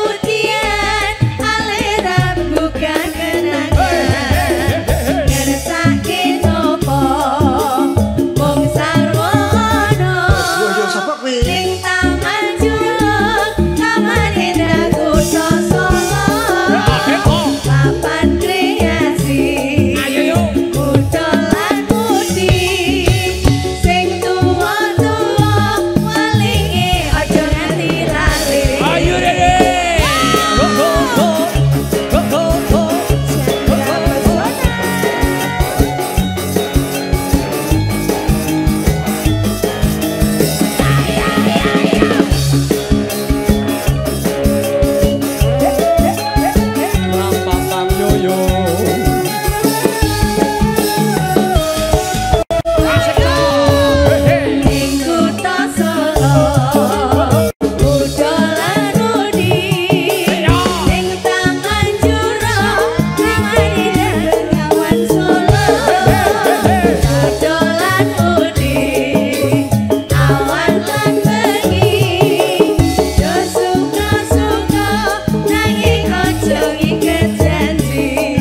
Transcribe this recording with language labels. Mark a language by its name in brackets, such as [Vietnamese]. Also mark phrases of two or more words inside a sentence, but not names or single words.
[Javanese] dian alera buka kenangan ngersake nopo wong sarwono ning Taman Jurong Taman Indah Kutha Solo papan kreasi budholan mudi sing tuwa-tuwa welinge aja nganti lali. [English] Are you ready? Go go go. Go go go. Ram pam pam yo yo. [Javanese] Asik yo. Hey hey. Ning kutha Solo budholan mudi ning Taman Jurong Taman Indah Bengawan Solo budholan mudi awan lan bengi do suka-suka nanging ojo ngiket janji.